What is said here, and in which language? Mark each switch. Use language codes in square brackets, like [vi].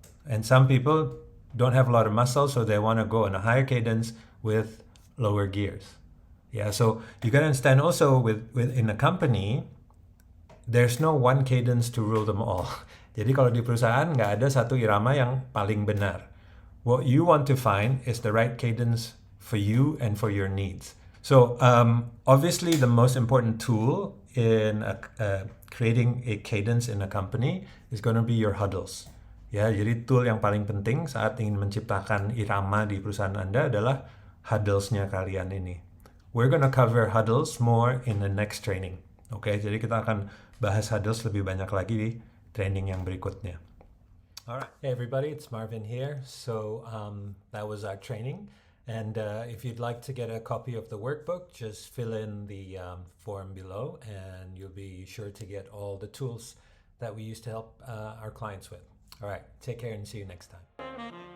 [en] And some people don't have a lot of muscle, so they want to go on a higher cadence with lower gears. Yeah, so you gotta understand also in a company, there's no one cadence to rule them all. [id] Jadi kalau di perusahaan nggak ada satu irama yang paling benar. [en] What you want to find is the right cadence for you and for your needs. So obviously the most important tool in creating a cadence in a company is going to be your huddles. [id] Ya, jadi tool yang paling penting saat ingin menciptakan irama di perusahaan Anda adalah huddles-nya kalian ini. [en] We're going to cover huddles more in the next training. [id] Oke, jadi kita akan bahas huddles lebih banyak lagi di training yang berikutnya. [en] All right. Hey, everybody, it's Marvin here. So that was our training. And if you'd like to get a copy of the workbook, just fill in the form below and you'll be sure to get all the tools that we use to help our clients with. All right. Take care and see you next time.